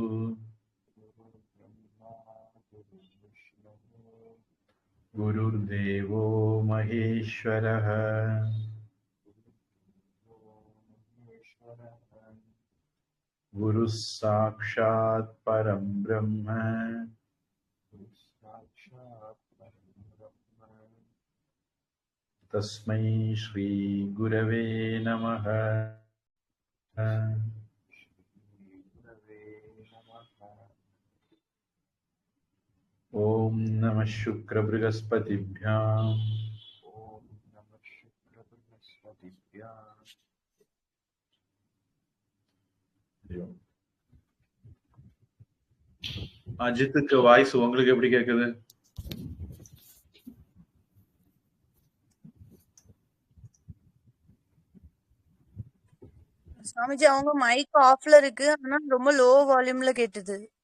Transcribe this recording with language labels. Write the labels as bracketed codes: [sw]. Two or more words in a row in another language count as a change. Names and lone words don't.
[sa] गुरुर्देवो महेश्वरः गुरुः साक्षात् परं ब्रह्म तस्मै श्री गुरवे नमः। ओम नमः शुक्रबृहस्पतिभ्याम् [ta] அஜித்துக்கு வாய்ஸ் உங்களுக்கு எப்படி கேக்குது? சாமிஜி அவங்க [en] mic offல [ta] இருக்கு, ஆனா ரொம்ப [en] low volumeல [ta] கேட்டுது.